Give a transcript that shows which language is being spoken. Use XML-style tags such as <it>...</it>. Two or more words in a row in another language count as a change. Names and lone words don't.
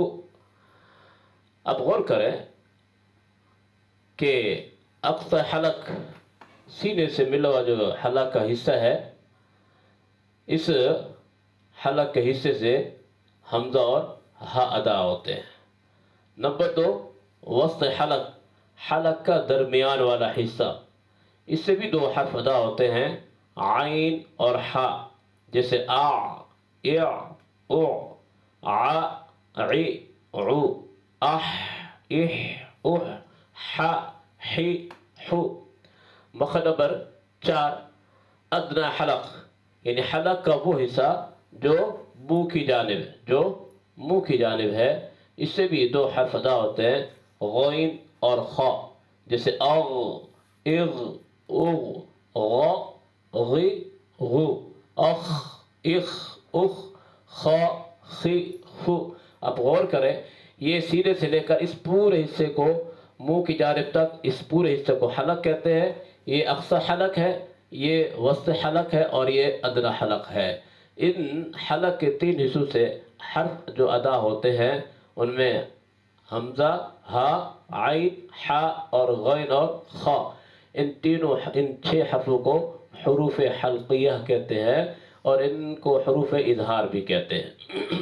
<ur>اب غور کریں کہ اقصى حلق، سینے سے ملا ہوا جو حلق کا حصہ ہے، اس حلق کے حصے سے حمزہ اور ہا ادا ہوتے ہیں۔ نمبر 2، وسط حلق، حلق کا درمیان والا حصہ، اس سے بھی دو حرف ادا ہوتے ہیں، عین اور ہا۔ جیسے آ،</ur> <ar>اع، او، ع، عی، عو، اح، اح، اح، ح، ح، حو۔</ar> <ur>مخرج نمبر 4، ادنی حلق، یعنی حلق کا وہ حصہ جو منہ کی جانب ہے، اس سے بھی دو حرف ادا ہوتے ہیں، غین اور خا۔</ur> <ar>جیسے اغ، اغ، اغ، غ، غی، غو، اخ، اخ، اخ، خا، خی، خو۔</ar> <ur>اب غور کریں، یہ سینے سے لے کر اس پورے حصے کو، منہ کی جانب تک، اس پورے حصے کو حلق کہتے ہیں۔ یہ اقصی حلق ہے، یہ وسط حلق ہے، اور یہ ادنی حلق ہے۔ ان حلق کے 3 حصوں سے حرف جو ادا ہوتے ہیں، ان میں حمزہ، ہا، عین، حا اور غین اور خا، ان 6 حرفوں کو حروف حلقیہ کہتے ہیں، اور ان کو حروف اظہار بھی کہتے ہیں۔</ur>